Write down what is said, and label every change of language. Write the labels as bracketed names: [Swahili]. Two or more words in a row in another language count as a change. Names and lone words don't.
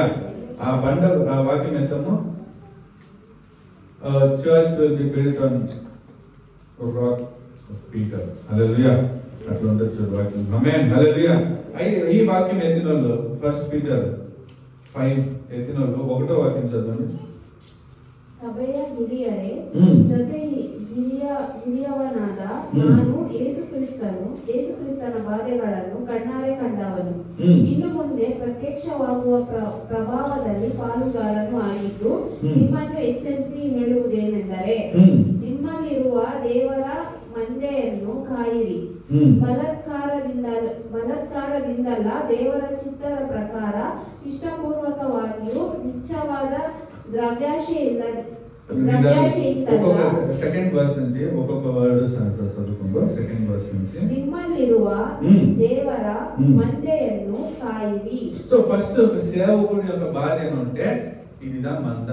[Telugu] ఆ వాక్యం ఎంతమో [English] church will be built on rock of Peter. [Telugu] హల్లెలూయా. అట్లా ఉంటుంది వాక్యం. ఆమేన్. హల్లెలూయా. ఈ వాక్యం ఎత్తినోళ్ళు 1 Peter 5 ఎత్తినోళ్ళు 1వ వాక్యం చదవండి. [Kannada] ಸಭೆಯ ಹಿರಿಯರೇ, ಜೊತೆ ಹಿರಿಯವನಾದ ನಾನು ಯೇಸುಕ್ರಿಸ್ತನ ಬಾಧೆಗಳನ್ನು ಕಣ್ಣಾರೆ ಕಂಡವನು. ಇನ್ನು ಮುಂದೆ ಪ್ರತ್ಯಕ್ಷವಾಗುವ ಪ್ರಭಾವದಲ್ಲಿ ಪಾಲುಗಾರನು ಆಗಿದ್ದು ನಿಮ್ಮನ್ನು ಎಚ್ಚರಿಸಿ ಹೇಳುವುದೇನೆಂದರೆ, ನಿಮ್ಮಲ್ಲಿರುವ ದೇವರ ಮಂದೆಯನ್ನು ಕಾಯಿರಿ. ಬಲಾತ್ಕಾರದಿಂದಲ್ಲ, ದೇವರ ಚಿತ್ತದ ಪ್ರಕಾರ ಇಷ್ಟಪೂರ್ವಕವಾಗಿಯೂ ನಿಚ್ಚವಾದ [English] second verse [Telugu] నుంచి ఒక్కొక్క వర్డ్ చదువుకుంటూ [English] second verse [Telugu] నుంచి [Kannada] ನಿಮ್ಮಲ್ಲಿರುವ ದೇವರ ಮಂದೆಯನ್ನು ಕಾಯಿರಿ. [English] so first [Telugu] ఒక సేవకుడి యొక్క బాధ ఏమంటే ఇదిదా మంద.